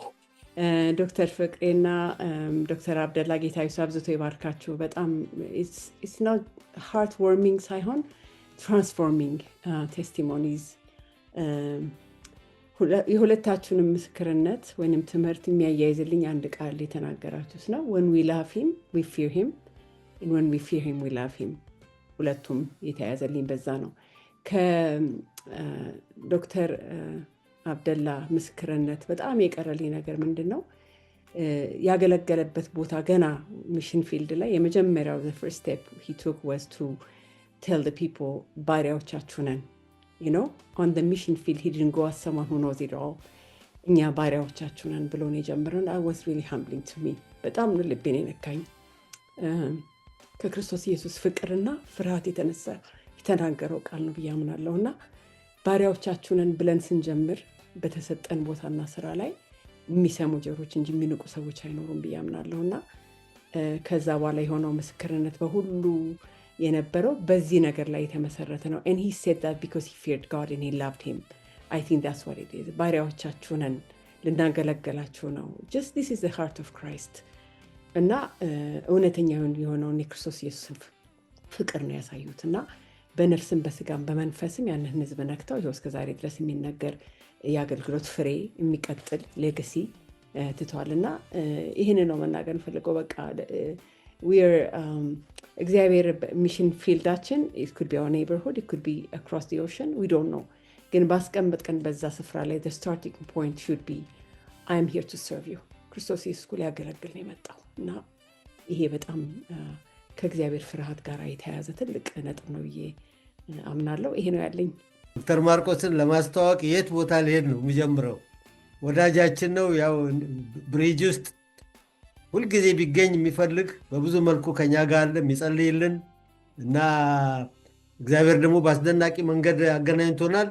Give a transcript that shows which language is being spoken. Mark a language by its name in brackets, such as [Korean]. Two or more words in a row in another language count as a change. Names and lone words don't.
[Amharic] ዶክተር ፍቅሬና ዶክተር አብደላ ጌታ ኢየሱስ አብዝቶ ይባርካችሁ። በጣም [English] it's not heart warming [Amharic] ሳይሆን [English] transforming testimonies [Amharic] የሁለታችሁንም ምስክርነት ወይም ትምህርት የሚያያይዝልኝ አንድ ቃል የተናገራችሁት ነው። [English] when we love him we fear him and when we fear him we love him። [Amharic] ሁለቱም የተያያዘልኝ በዛ ነው። ከዶክተር አብደላ ምስክርነት በጣም የቀረልኝ ነገር ምንድን ነው? ያገለገለበት ቦታ ገና [English] mission field [Amharic] ላይ የመጀመሪያው [English] the first step he took was to tell the people [Amharic] ባሪያዎቻችሁ ነን። [English] you know on the mission field he didn't go as someone who knows it all። [Amharic] እኛ ባሪያዎቻችሁ ነን ብሎ ነው የጀመረው። [English] I was really humbling to me። [Amharic] በጣም ነው ልቤን የነካኝ። ከክርስቶስ ኢየሱስ ፍቅርና ፍርሃት የተነሳ የተናገረው ቃል ነው ብዬ አምናለሁና ባሪያዎቻችሁ ነን ብለን ስንጀምር በተሰጠን ቦታና ስራ ላይ የሚሰሙ ጆሮች እንጂ የሚንቁ ሰዎች አይኖሩም ብዬ አምናለሁና ከዛ በኋላ የሆነው ምስክርነት በሁሉ የነበረው በዚህ ነገር ላይ የተመሰረተ ነው። [English] and he said that because he feared God and he loved him. I think that's what it is። [Amharic] ባሪያዎቻችሁ ነን ልናገለግላችሁ ነው። [English] just this is the heart of Christ። [Amharic] እና እውነተኛውን የሆነውን የክርስቶስ ኢየሱስ ፍቅር ነው ያሳዩት እና በነፍስም በስጋም በመንፈስም ያንን ህዝብ ነክተው ይኸው እስከ ዛሬ ድረስ የሚነገር የአገልግሎት ፍሬ የሚቀጥል ሌጋሲ ትተዋል። እና ይህን ነው መናገር እንፈልገው። በቃ እግዚአብሔር ሚሽን ፊልዳችን [English] it could be our neighborhood, it could be across the ocean, we don't know። [Amharic] ግን ባስቀመጥከን በዛ ስፍራ ላይ [English] the starting point should be I am here to serve you። [Amharic] ክርስቶስ ኢየሱስ ሊያገለግል ነው የመጣው እና ይሄ በጣም ከእግዚአብሔር ፍርሃት ጋር የተያያዘ ትልቅ ነጥብ ነው ብዬ አምናለሁ። ይሄ ነው ያለኝ። ዶክተር ማርቆስን ለማስተዋወቅ የት ቦታ ልሄድ ነው የሚጀምረው? ወዳጃችን ነው። ያው ብሪጅ ውስጥ ሁልጊዜ ቢገኝ የሚፈልግ በብዙ መልኩ ከኛ ጋር አለ የሚጸልይልን እና እግዚአብሔር ደግሞ በአስደናቂ መንገድ አገናኝቶናል።